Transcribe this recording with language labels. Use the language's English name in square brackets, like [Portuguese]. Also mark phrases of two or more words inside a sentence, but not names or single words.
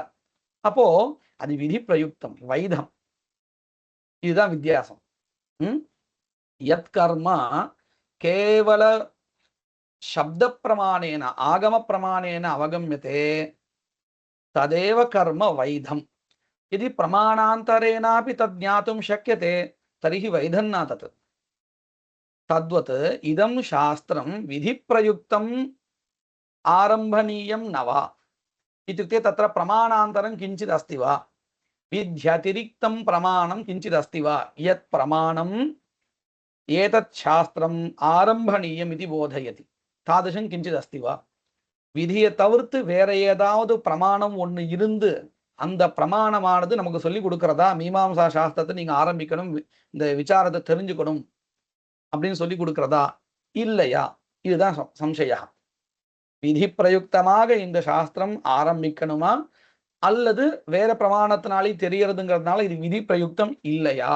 [Tamil] அப்போ அது [Sanskrit] विधि प्रयुक्तम्, [Tamil] வைதம். இதுதான் வித்தியாசம். [Sanskrit] यत् कर्म केवल शब्द प्रमाणेन आगम प्रमाणेन अवगम्यते तदेव कर्म वैधम्. यदि प्रमाणान्तरेणापि तद् ज्ञातुं शक्यते तर्हि वैधं न तत्. तद्वत् इदं शास्त्रं विधिप्रयुक्तम् आरम्भनीयं न वा इत्युक्ते तत्र प्रमाणान्तरं किञ्चित् अस्ति वा, विध्यतिरिक्तं प्रमाणं किञ्चित् अस्ति वा, यत् प्रमाणम् एतत् शास्त्रम् आरम्भनीयम् इति बोधयति, तादृशं किञ्चित् अस्ति वा. [Tamil] விதியை தவிர்த்து வேற ஏதாவது பிரமாணம் ஒன்று இருந்து அந்த பிரமாணமானது நமக்கு சொல்லி கொடுக்கிறதா மீமாம்சா சாஸ்திரத்தை நீங்க ஆரம்பிக்கணும், இந்த விசாரத்தை தெரிஞ்சுக்கணும் அப்படின்னு சொல்லி கொடுக்கிறதா இல்லையா? இதுதான் சம்சயா. விதி பிரயுக்தமாக இந்த சாஸ்திரம் ஆரம்பிக்கணுமா அல்லது வேற பிரமாணத்தினாலே தெரியறதுங்கிறதுனால இது [Sanskrit] विधि प्रयुक्तम् [Tamil] இல்லையா?